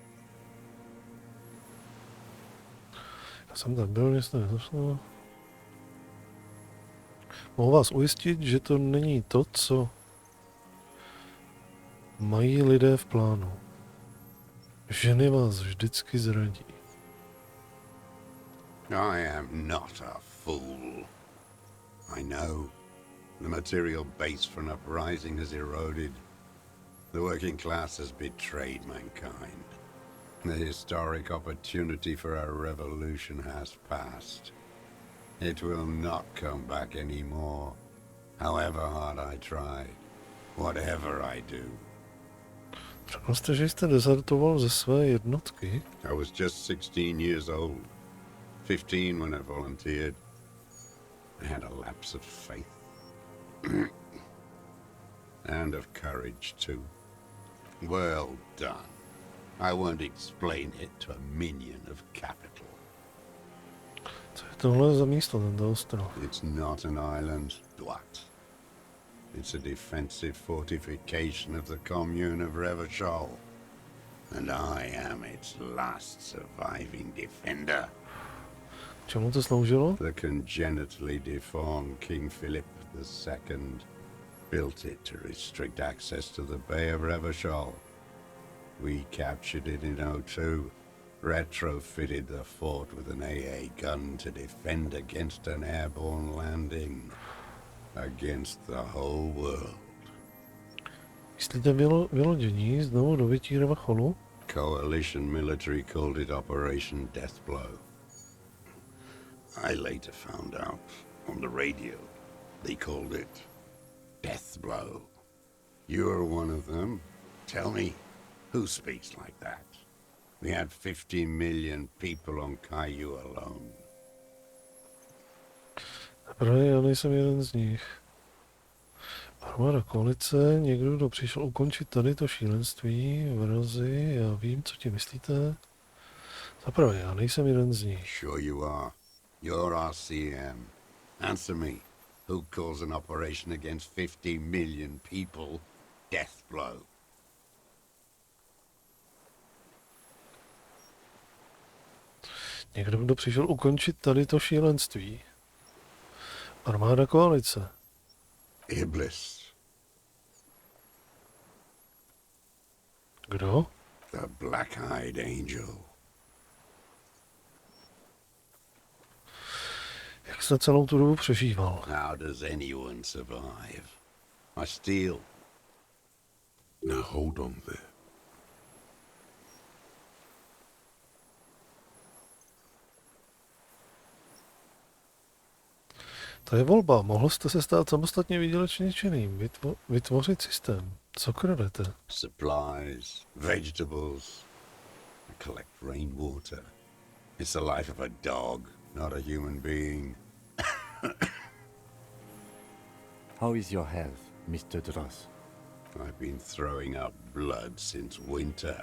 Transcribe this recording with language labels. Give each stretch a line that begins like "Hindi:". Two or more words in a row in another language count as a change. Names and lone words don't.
Czech: Já jsem tam byl, město je troskách. Mohu vás ujistit, že to není to, co mají lidé v plánu. Ženy vás vždycky zradí.
English: I am not a fool. I know. The material base for an uprising has eroded. The working class has betrayed mankind. The historic opportunity for a revolution has passed. It will not come back anymore. However hard I try, whatever I do.
Czech: Řekl jste, že jste dezertoval ze své jednotky?
English: I was just 16 years old. 15 when I volunteered. I had a lapse of faith. And of courage, too. Well done. I won't explain it to a minion of capital.
Czech: Co je tohle za místo, tento ostrov?
English: It's not an island, Dwat. It's a defensive fortification of the commune of Revachol. And I am its last surviving defender.
Czech: Čemu to sloužilo?
English: The congenitally deformed King Philip II built it to restrict access to the Bay of Revachol. We captured it in '02, retrofitted the fort with an AA gun to defend against an airborne landing. Against the whole world.
Czech: Myslíte vylodění znovu do vytí Revacholu?
English: Coalition military called it Operation Deathblow. I later found out on the radio they called it Deathblow. You're one of them. Tell me, who speaks like that? We had 50 million people on Caillou alone.
Czech: Právě já nejsem jeden z nich. Armáda koalice, někdo, kdo přišel ukončit tady to šílenství, vrazy, já vím, co ti myslíte. Zaprvé, já nejsem jeden z nich.
English: Sure you are. You're RCM. Answer me. Who calls an operation against 50 million people Deathblow?
Czech: Někdo, kdo přišel ukončit tady to šílenství. Armáda koalice. Iblis. Kdo?
English: The Black-Eyed Angel.
Czech: Jak jste celou tu dobu přežíval?
English: How does anyone survive? I steal. Now hold on there.
Czech: To je volba. Mohl jste se stát samostatně výdělečně činným, vytvořit systém. Co kradete?
English: Supplies, vegetables. I collect rainwater. It's the life of a dog, not a human being. How is your health, Mr. Dross? I've been throwing up blood since winter.